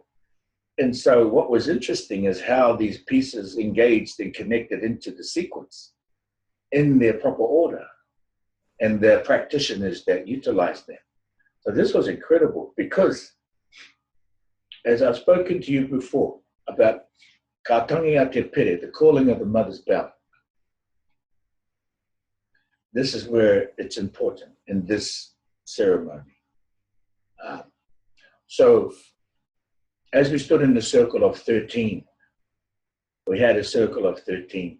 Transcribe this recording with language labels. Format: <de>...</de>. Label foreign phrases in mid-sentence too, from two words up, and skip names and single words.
<en>And so what was interesting is how these pieces engaged and connected into the sequence in their proper order, and the practitioners that utilized them. So this was incredible, because as I've spoken to you before about</en> <mi>Katangi a te pere,</mi> <en>the calling of the mother's bell, this is where it's important in this ceremony. So as we stood in the circle of 13, we had a circle of 13.</en>